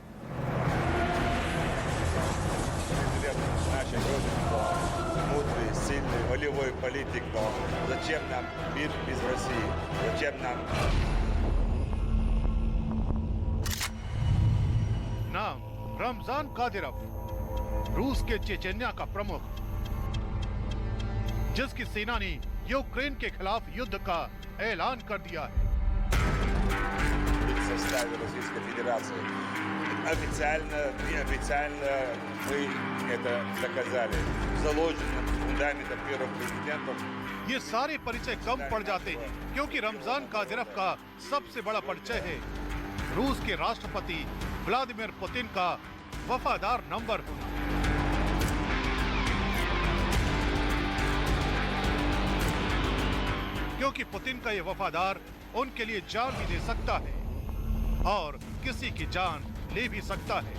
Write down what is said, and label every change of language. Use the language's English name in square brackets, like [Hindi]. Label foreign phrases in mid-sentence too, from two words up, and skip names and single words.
[Russian] Мудрый, сильный, волевой политик, но зачем нам мир без России? Зачем нам? [Hindi] नाम रमजान कादिरव, रूस के चेचन्या का प्रमुख, जिसकी सेना ने यूक्रेन के खिलाफ युद्ध का ऐलान कर दिया है। [Russian] В составе Российской Федерации. Официально, неофициально мы это доказали. Заложено фундаментом первых президентов. [Hindi] ये सारे परिचय कम पड़ जाते हैं क्योंकि रमजान कादिरव का सबसे बड़ा परिचय है रूस के राष्ट्रपति व्लादिमीर पुतिन का वफादार नंबर होना। क्योंकि पुतिन का ये वफादार उनके लिए जान भी दे सकता है और किसी की जान ले भी सकता है।